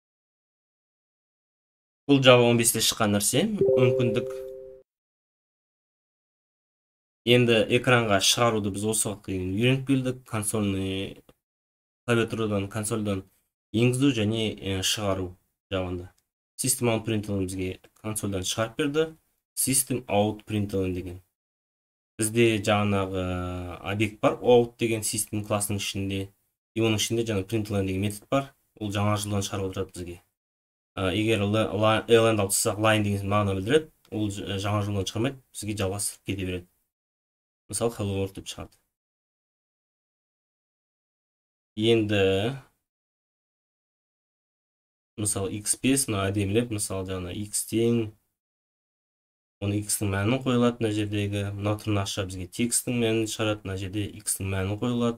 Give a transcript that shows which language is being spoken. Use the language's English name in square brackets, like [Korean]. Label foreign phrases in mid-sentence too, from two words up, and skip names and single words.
[Kazakh] Бұл Java 15-те шыққан нәрсе, мүмкіндік. Енді экранға шығаруды біз осы уақытқа дейін үйреніп келдік. Клавиатурадан, консольдан енгізу және шығару Java'да. System out println бізге консольдан шығарып берді. System out println деген. Бізде жаңағы объект бар, out деген system классының ішінде. Оның ішінде жаңа println деген метод бар. Ол жаңа жолдан шығарып отырады бізге. Егер len алсақ, line деген мағына білдіреді, ол жаңа жолдан шығармайды, бізге жалғастырып кете береді. Мысалы, hello world деп шығарды. Енді мысалы x5 мына әдемілеп, мысалы жаңа x тең, оны x-тің мәнін қойылады, мына жердегі мына тырнақша бізге текстің мәнін шығарады, мына жерде x-тің мәнін қойылады.